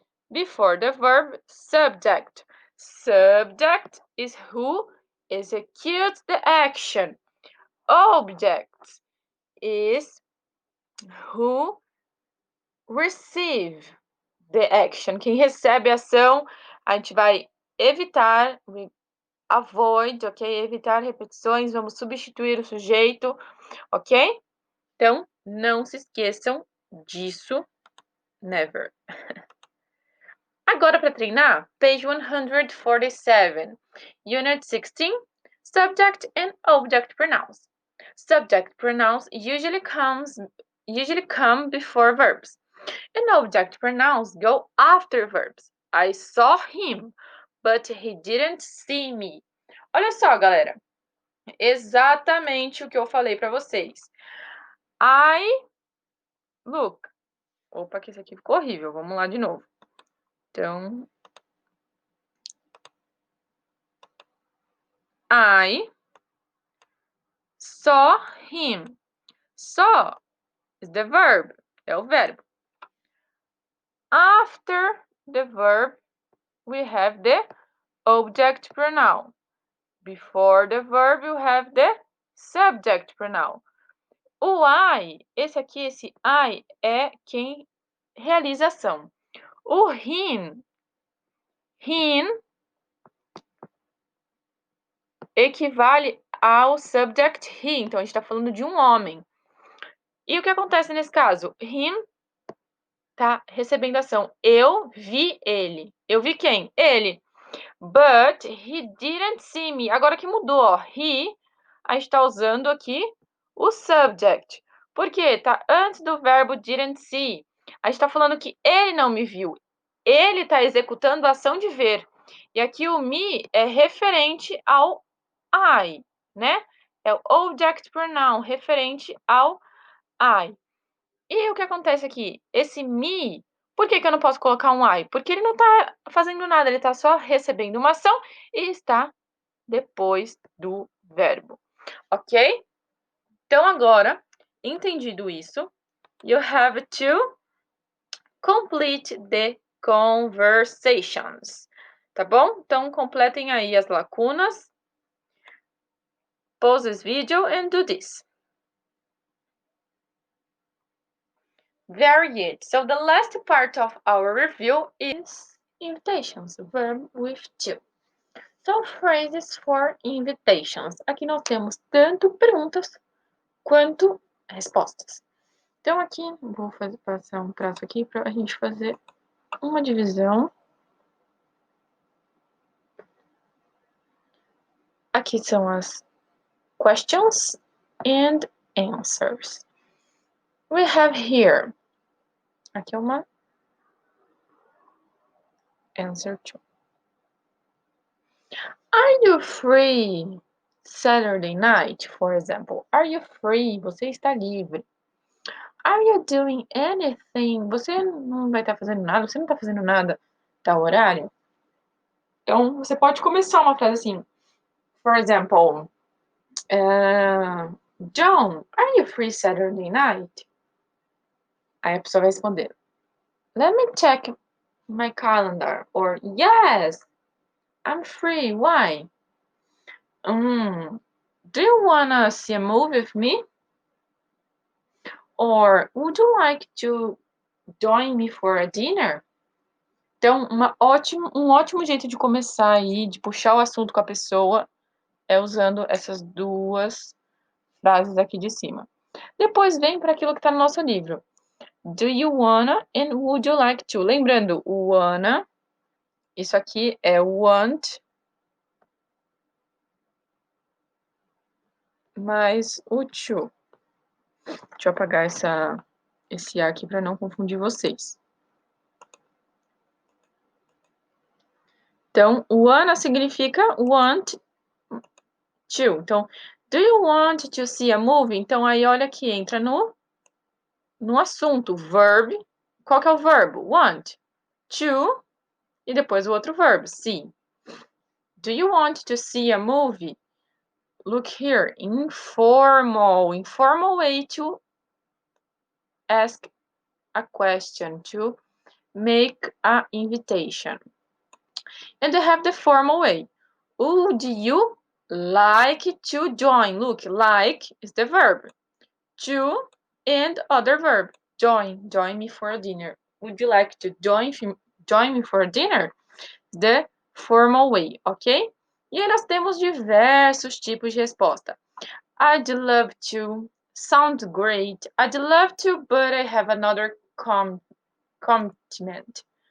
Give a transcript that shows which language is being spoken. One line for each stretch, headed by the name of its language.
English: Before the verb, subject. Subject is who executes the action. Object is who receive the action.
Portuguese: Quem recebe a ação, a gente vai evitar,
English: avoid,
Portuguese: ok? Evitar repetições, vamos substituir o sujeito, ok? Então, não se esqueçam disso,
English: never.
Portuguese: Agora, para treinar,
English: page 147, Unit 16, Subject and Object Pronouns. Subject pronouns usually come before verbs, and object pronouns go after verbs. I saw him, but he didn't see me.
Portuguese: Olha só, galera, exatamente o que eu falei para vocês.
English: Look.
Portuguese: Opa, que isso aqui ficou horrível. Vamos lá de novo. Então,
English: I saw him. Saw is the verb.
Portuguese: É o verbo.
English: After the verb, we have the object pronoun. Before the verb, you have the subject pronoun.
Portuguese: O I, esse aqui, esse I é quem realiza a ação. O him equivale ao subject he. Então, a gente está falando de um homem. E o que acontece nesse caso? Him tá recebendo ação. Eu vi ele. Eu vi quem? Ele.
English: But he didn't see me.
Portuguese: Agora que mudou, ó. He, a gente tá usando aqui o subject. Por quê? Tá antes do verbo didn't see. A gente tá falando que ele não me viu. Ele tá executando a ação de ver. E aqui o me é referente ao I, né? É o object pronoun referente ao I. E o que acontece aqui? Esse me, por que eu não posso colocar um I? Porque ele não está fazendo nada, ele está só recebendo uma ação e está depois do verbo, ok? Então, agora, entendido isso,
English: you have to complete the conversations,
Portuguese: tá bom? Então, completem aí as lacunas.
English: Pause this video and do this. Very good. So the last part of our review is invitations, verb with to. So phrases for invitations.
Portuguese: Aqui nós temos tanto perguntas quanto respostas. Então, aqui, vou passar um traço aqui para a gente fazer uma divisão. Aqui são as
English: questions and answers. We have here.
Portuguese: Aqui é uma
English: answer to. Are you free Saturday night, for example? Are you free?
Portuguese: Você está livre.
English: Are you doing anything?
Portuguese: Você não vai estar fazendo nada? Você não está fazendo nada tal horário? Então, você pode começar uma frase assim.
English: For example, John, are you free Saturday night?
Portuguese: Aí a pessoa vai responder,
English: let me check my calendar. Or, yes, I'm free. Why? Do you wanna see a movie with me? Or, would you like to join me for a dinner?
Portuguese: Então, um ótimo jeito de começar aí, de puxar o assunto com a pessoa, é usando essas duas frases aqui de cima. Depois vem para aquilo que está no nosso livro.
English: Do you wanna and would you like to?
Portuguese: Lembrando, o wanna, isso aqui é want, mais o to. Deixa eu apagar esse A aqui para não confundir vocês. Então, wanna significa want to.
English: Então, do you want to see a movie?
Portuguese: Então, aí olha que entra no assunto, verb. Qual que é o verbo? Want. To, e depois o outro verbo, see.
English: Do you want to see a movie? Look here, informal way to ask a question, to make an invitation. And they have the formal way. Would you like to join? Look, like is the verb. To and other verb. Join me for a dinner. Would you like to join me for a dinner? The formal way, ok?
Portuguese: E aí nós temos diversos tipos de resposta.
English: I'd love to. Sounds great. I'd love to, but I have another commitment.